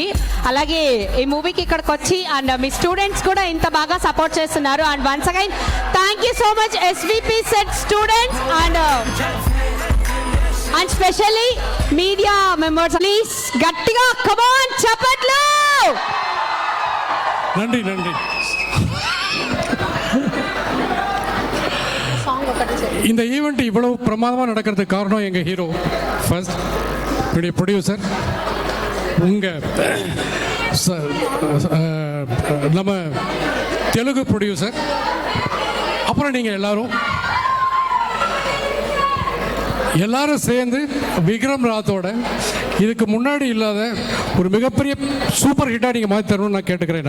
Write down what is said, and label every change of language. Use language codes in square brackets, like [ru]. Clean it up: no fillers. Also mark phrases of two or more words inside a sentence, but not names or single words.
[te] అలాగే ఈ మూవీకి ఇక్కడికి వచ్చి అండ్ మీ స్టూడెంట్స్ కూడా ఇంత బాగా సపోర్ట్ చేస్తున్నారు. [en] and once again thank you so much [te] ఎస్విపి సెట్ [en] students and specially media members. [te] ప్లీజ్ గట్టిగా కమాన్ చప్పట్లు. [ta] நன்றி. இந்த ஈவெண்ட் இவ்வளவு பிரமாதமாக நடக்கிறதுக்கு காரணம் எங்கள் ஹீரோ ஃபர்ஸ்ட், என்னுடைய ப்ரொடியூசர், உங்கள் நம்ம தெலுங்கு ப்ரொடியூசர், அப்புறம் நீங்கள் எல்லாரும் சேர்ந்து விக்ரம் ராத்தோட இதுக்கு முன்னாடி இல்லாத ஒரு மிகப்பெரிய சூப்பர் ஹிட்டாக நீங்கள் மாற்றி தரணும்னு நான் கேட்டுக்கிறேன்.